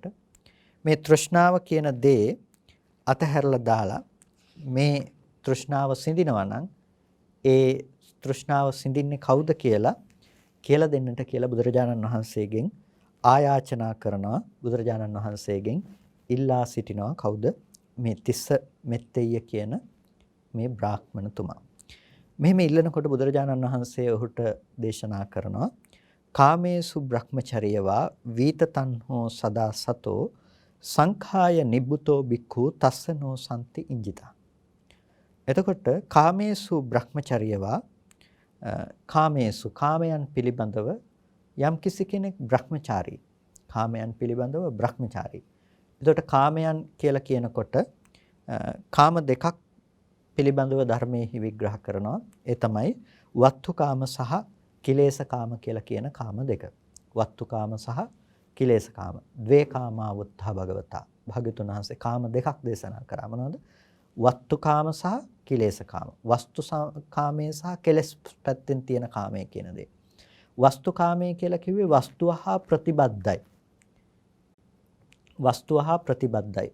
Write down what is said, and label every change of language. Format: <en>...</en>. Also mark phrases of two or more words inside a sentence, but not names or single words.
<si>මේ තෘෂ්ණාව කියන දේ අතහැරලා දාලා මේ තෘෂ්ණාව සිඳිනවා නම් ඒ තෘෂ්ණාව සිඳින්නේ කවුද කියලා දෙන්නට කියලා බුදුරජාණන් වහන්සේගෙන් ආයාචනා කරනවා. බුදුරජාණන් වහන්සේගෙන් ඉල්ලා සිටිනවා. කවුද? මේ තිස්ස මෙත්තෙය කියන මේ බ්‍රාහ්මණතුමා. මෙහෙම ඉල්ලනකොට බුදුරජාණන් වහන්සේ ඔහුට දේශනා කරනවා</si> <pi>කාමේසු බ්‍රහ්මචර්යවා වීතතන්හෝ සදා සතෝ සංඛාය නිබ්බුතෝ බික්ඛු තස්සනෝ සම්ති ඉංජිතා.</pi> <si>එතකොට</si> <pi>කාමේසු බ්‍රහ්මචර්යවා</pi> <si>කාමේසු කාමයන් පිළිබඳව යම් කිසි කෙනෙක් බ්‍රහ්මචාරී කාමයන් පිළිබඳව බ්‍රහ්මචාරී. එතකොට කාමයන් කියලා කියනකොට කාම දෙකක් පිළිබඳව ධර්මයේ විග්‍රහ කරනවා. ඒ තමයි වත්තුකාම සහ කිලේශකාම කියලා කියන කාම දෙක. වත්තුකාම සහ කිලේශකාම.</si> <pi>ද්වේ කාමා වුත්තා භගවතා.</pi> <si>භාග්‍යවතුන් වහන්සේ කාම දෙකක් දේශනා කරා. මොනවද? වත්තුකාම සහ කිලේශකාම. වස්තු කාමයේ සහ කෙලෙස් පැත්තෙන් තියෙන කාමයේ කියන දේ. වස්තු කාමයේ කියලා කිව්වේ වස්තුව හා ප්‍රතිබද්ධයි. වස්තුව හා ප්‍රතිබද්ධයි.</si>